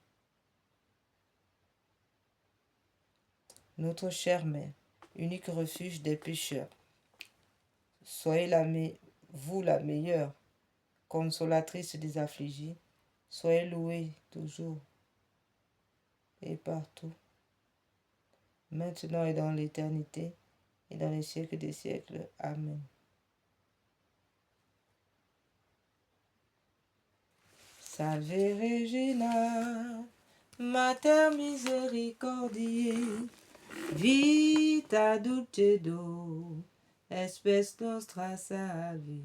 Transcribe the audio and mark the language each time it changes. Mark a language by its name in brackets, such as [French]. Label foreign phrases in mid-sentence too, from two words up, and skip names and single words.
[French] Notre chère mère, unique refuge des pécheurs, soyez vous la meilleure consolatrice des affligés, soyez louée toujours et partout, maintenant et dans l'éternité, et dans les siècles des siècles. Amen. [Latin] Salve Regina, Mater misericordiae, vita dulcedo, espes nostra salve.